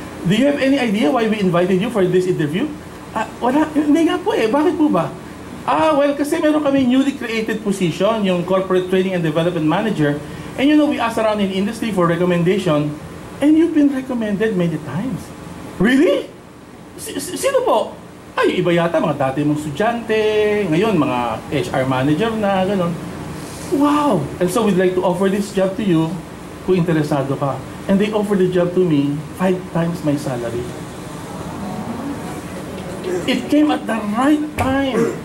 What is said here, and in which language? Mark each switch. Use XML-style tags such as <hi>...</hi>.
<en>Do you have any idea why we invited you for this interview?</en> <tl>Wala, hindi nga po eh. Bakit po ba?</tl> <en>Well,</en> <tl>kasi meron kami</tl> <en>newly created position, yung Corporate Training and Development Manager. And you know, we asked around in the industry for recommendation, and you've been recommended many times.</en> <tl>Really? Sino po? Iba yata, mga dati mong estudyante, ngayon mga HR manager na, gano'n. Wow!</tl> <en>And so we'd like to offer this job to you</en> <tl>kung interesado ka.</tl> <en>And they offered the job to me 5 times my salary. It came at the right time.</en>